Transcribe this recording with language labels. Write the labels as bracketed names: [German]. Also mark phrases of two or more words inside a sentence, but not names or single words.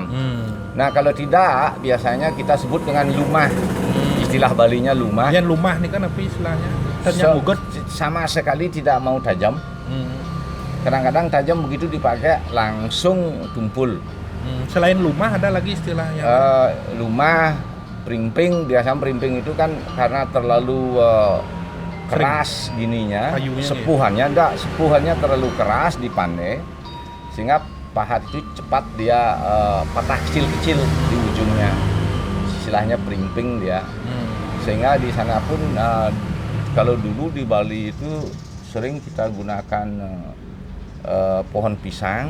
[Indonesian] Nah kalau tidak biasanya kita sebut dengan lumah. Istilah Balinya lumah. Yang lumah ini kan apa istilahnya? Sama sekali tidak mau tajam. Kadang-kadang tajam begitu dipakai langsung tumpul. Selain lumah ada lagi istilahnya? Lumah, pring-pring. Biasanya pring-pring itu kan karena terlalu keras gininya, sepuhannya sepuhannya terlalu keras di pandai, sehingga pahat itu cepat dia patah kecil-kecil di ujungnya, istilahnya pring-pring dia. Sehingga di sana pun kalau dulu di Bali itu sering kita gunakan pohon pisang.